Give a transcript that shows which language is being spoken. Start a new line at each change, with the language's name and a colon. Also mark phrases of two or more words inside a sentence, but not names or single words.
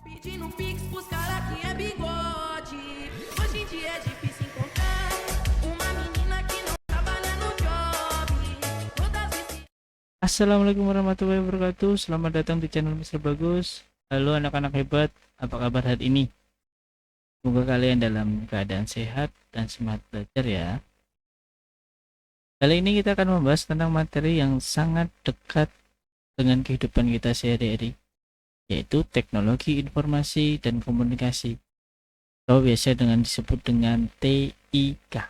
Portuguese: Pedindo um pix pros cara que é bigode. Hoje em dia é difícil encontrar uma menina que não trabalha no job. Todas vestidas.
Arabic: السلام عليكم ورحمة الله وبركاته.
Indonesian: Selamat datang di channel Mister Bagus. Halo anak-anak hebat, apa kabar hari ini? Semoga kalian dalam keadaan sehat dan semangat belajar ya. Kali ini kita akan membahas tentang materi yang sangat dekat dengan kehidupan kita sehari-hari, yaitu teknologi informasi dan komunikasi, atau biasa dengan disebut dengan TIK.